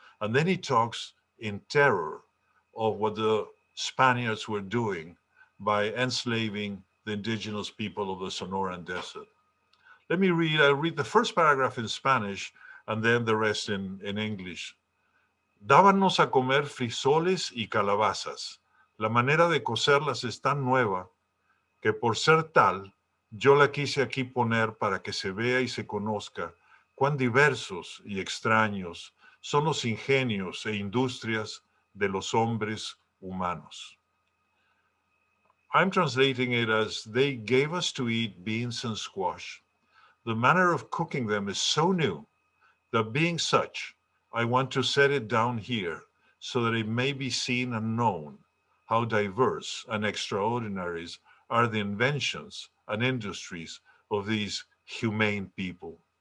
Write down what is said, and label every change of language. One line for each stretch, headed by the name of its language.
English: And then he talks in terror of what the Spaniards were doing by enslaving the indigenous people of the Sonoran Desert. Let me read, I'll read the first paragraph in Spanish and then the rest in English.
Spanish: Dábanos a comer frisoles y calabazas. La manera de cocerlas es tan nueva que por ser tal, yo la quise aquí poner para que se vea y se conozca cuán diversos y extraños son los ingenios e industrias de los hombres humanos.
English: I'm translating it as they gave us to eat beans and squash. The manner of cooking them is so new that being such, I want to set it down here so that it may be seen and known how diverse and extraordinaries are the inventions and industries of these humane people.